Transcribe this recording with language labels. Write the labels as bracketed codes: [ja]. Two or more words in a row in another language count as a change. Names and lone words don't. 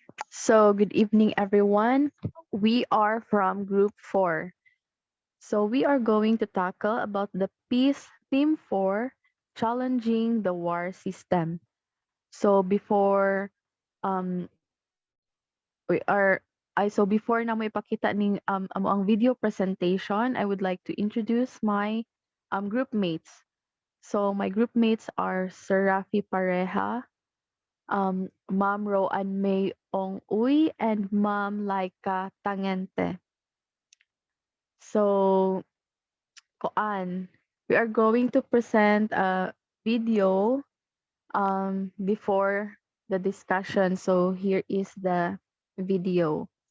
[en] Good evening, everyone. We are from Group 4. We are going to tackle about the Peace Theme 4, Challenging the War System. Before um we are before [ceb] na mo ipakita ning amo ang [en] video presentation, I would like to introduce my group mates. My group mates are Sir Rafi Pareja, Ma'am Roan May Ong Uy, and Ma'am Laika Tangente. So, Koan, we are going to present a video before the discussion. So, here is the video.